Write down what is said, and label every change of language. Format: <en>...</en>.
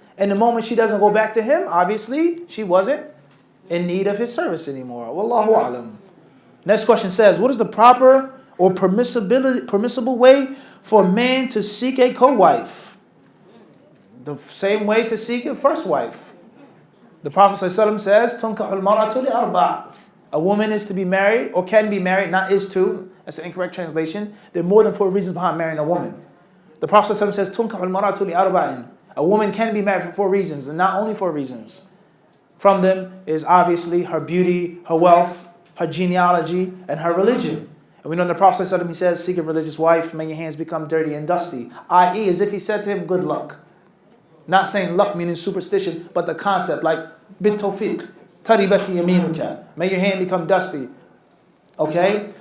<en>And the moment she doesn't go back to him, obviously, she wasn't in need of his service anymore. Wallahu alam. Next question says, what is the proper or permissible way for a man to seek a co-wife? The same way to seek a first wife. The Prophet ﷺ says,</en> <ar>تُنْكَحُ الْمَرْأَةُ لِأَرْبَعٍ.</ar> <en>A woman is to be married, or can be married, not is to. That's an incorrect translation. There are more than 4 reasons behind marrying a woman. The Prophet ﷺ says,</en> <ar>تُنْكَحُ الْمَرْأَةُ لِأَرْبَعٍ.</ar> <en>A woman can be married for 4 reasons, and not only 4 reasons. From them is obviously her beauty, her wealth, her genealogy, and her religion. And we know in the Prophet ﷺ, he says, seek a religious wife, may your hands become dirty and dusty. I.e., as if he said to him, good luck. Not saying luck meaning superstition, but the concept, like</en> <ar>bit tawfiq, taribati yaminuka,</ar> <en>may your hand become dusty. Okay?</en>